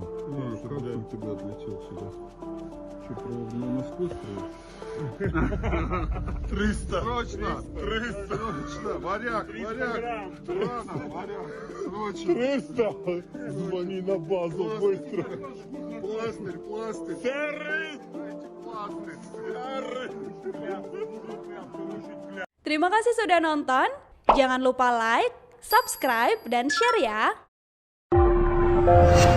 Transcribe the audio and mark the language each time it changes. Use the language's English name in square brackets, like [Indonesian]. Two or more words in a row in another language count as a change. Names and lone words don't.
[Russian] Капсуль тебя отлетел сюда. Что, провод на Москву строишь? 300! Срочно! 300! Срочно! Варяг! Варяг! Рано! Варяг! Срочно! 300! Звони на базу быстро! Пластырь! Пластырь! Серый! Пластырь! [Indonesian] Terima kasih sudah nonton. Jangan lupa [English] like, subscribe, [Indonesian] dan share ya.